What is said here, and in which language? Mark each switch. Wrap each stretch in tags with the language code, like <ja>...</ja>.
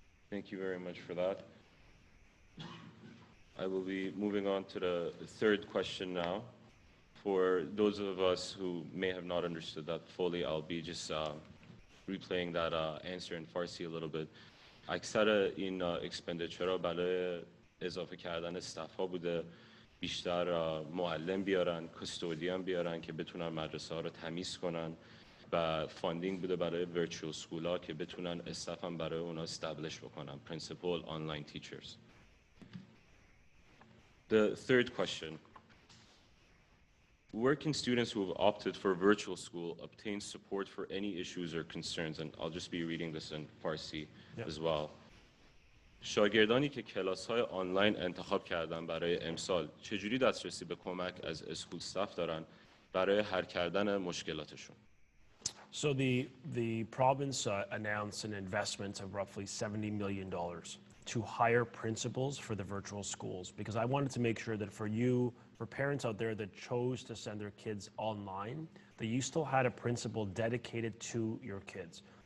<en>Thank you very much for that. I will be moving on to the third question now. For those of us who may have not understood that fully, I'll be just replaying that answer in Farsi a little bit.</en> <fa>اکثر این</fa> <en>اکسپندیچرها</en> <fa>برای اضافه کردن</fa> <en>staff</en> <fa>ها بوده، بیشتر معلم بیارن،</fa> <en>custodian</en> <fa>بیارن که بتونن مدرسه ها رو تمیز کنن و</fa> <en>funding</en> <fa>بوده برای</fa> <en>virtual school</en> <fa>ها که بتونن استاف هم برای اونا</fa> <en>establish</en> <fa>بکنن،</fa> <en>Principal online teachers. The third question. Where can students who have opted for virtual school obtain support for any issues or concerns? And I'll just be reading this in Farsi as well.</en> <fa>شاگردانی که کلاس‌های آنلاین انتخاب کردن برای امسال چجوری دسترسی به کمک از</fa> <en>school staff</en> <fa>دارن برای حل کردن مشکلاتشون؟</fa> <en>So the province announced an investment of roughly $70 million to hire principals for the virtual schools, because I wanted to make sure that for parents out there that chose to send their kids online, that you still had a principal dedicated to your kids.</en>